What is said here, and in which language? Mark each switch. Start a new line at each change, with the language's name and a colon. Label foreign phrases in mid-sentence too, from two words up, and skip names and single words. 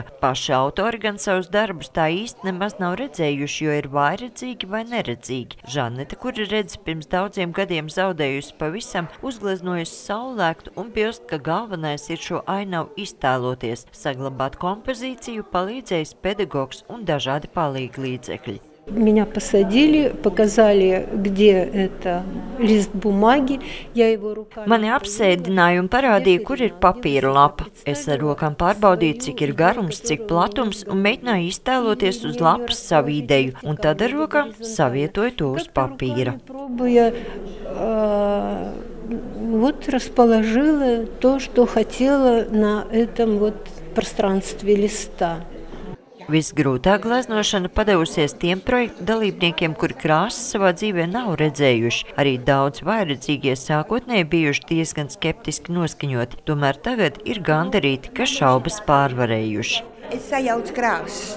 Latvian: Paši autori gan savus darbus tā īsti nemaz nav redzējuši, jo ir vājredzīgi vai neredzīgi. Žaneta, kura redzi pirms daudziem gadiem zaudējusi pavisam, uzgleznojusi saulēktu un bilst, ka galvenais ir šo ainavu iztēloties. Saglabāt kompozīciju palīdzējis pedagogs un dažādi palīglīdzekļi.
Russian: Меня посадили, показали, где это лист бумаги, я его руками...
Latvian: Mani apsēdināja un parādīja, kur ir papīra lapa. Es ar rokām pārbaudīju, cik ir garums, cik platums, un mēģināju iztēloties uz lapas savu ideju, un tad ar rokām savietoju to uz papīra.
Russian: Вот расположила то, что хотела на этом вот пространстве листа.
Latvian: Visgrūtāk gleznošana padevusies tiem projektu dalībniekiem, kuri krāsas savā dzīvē nav redzējuši. Arī daudz vājredzīgie sākotnēji bijuši diezgan skeptiski noskaņoti, tomēr tagad ir gandarīti, ka šaubas pārvarējuši. Es sajaucu krāsas.